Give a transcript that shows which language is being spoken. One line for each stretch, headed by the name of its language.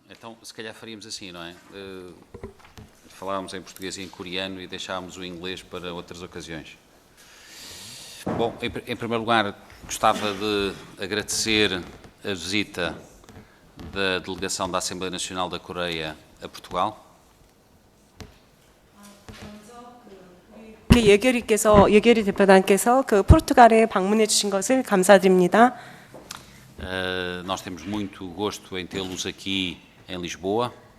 Portuguese: Então, se calhar faríamos assim, não é? Falávamos em português e em coreano e deixávamos o inglês para outras ocasiões. Bom, em primeiro lugar, gostava de agradecer a visita da delegação da Assembleia Nacional da Coreia a Portugal.
Korean: 예결위 대표단께서 포르투갈에 방문해 주신 것을 감사드립니다.
Portuguese: Nós temos muito gosto em tê-los aqui em Lisboa.